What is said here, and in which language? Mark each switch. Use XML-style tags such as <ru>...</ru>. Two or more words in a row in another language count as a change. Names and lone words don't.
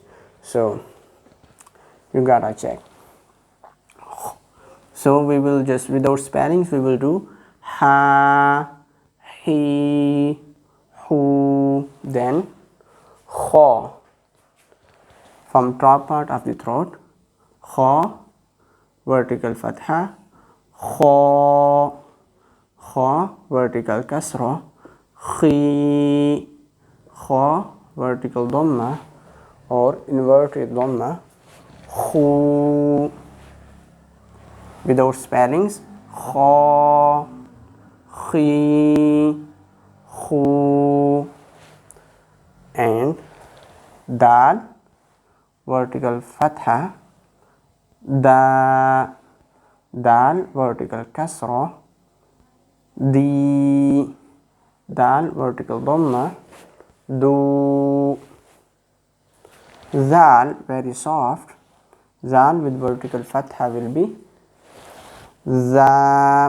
<en>So you gotta check. So we will just, without spellings, we will do ha, he, hu, then kha, from top part of the throat, kha, vertical fatha, kha, kha, vertical kasra, khi, kha, vertical dhamma or inverted dhamma, khu, without spellings, kha, khi, khu. And dal, vertical fatha, da, dal vertical kasra, di, dal vertical dhamma, du, zal very soft, zal with vertical fatha will be za.</en>